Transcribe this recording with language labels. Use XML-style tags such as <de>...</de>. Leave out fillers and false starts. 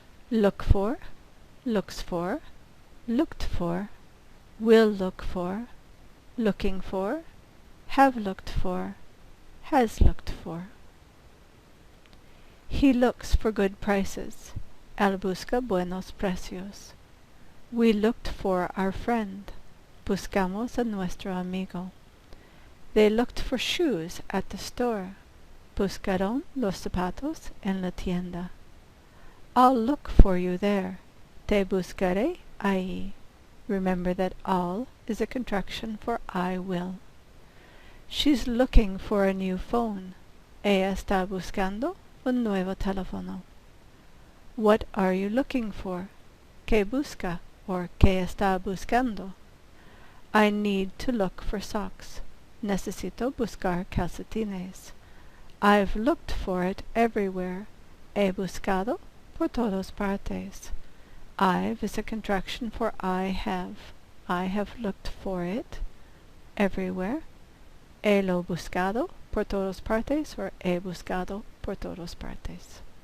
<en>Look for, looks for, looked for, will look for, looking for, have looked for, has looked for. He looks for good prices.</en> <es>Él busca buenos precios.</es> <en>We looked for our friend.</en> <es>Buscamos a nuestro amigo.</es> <en>They looked for shoes at the store.</en> <es>Buscaron los zapatos en la tienda.</es> <en>I'll look for you there.</en> <es>Te buscaré ahí.</es> <en>Remember that I'll is a contraction for I will. She's looking for a new phone.</en> <es>Ella está buscando un nuevo teléfono.</es> <en>What are you looking for?</en> <es>¿Qué busca</es> <en>or</en> <es>qué está buscando?</es> <en>I need to look for socks.</en> <es>Necesito buscar calcetines.</es> <en>I've looked for it everywhere.</en> <es>He buscado por todas partes.</es> <en>I've is a contraction for I have. I have looked for it everywhere.</en> <es>He lo buscado por todas partes, or he buscado por todas partes.</es>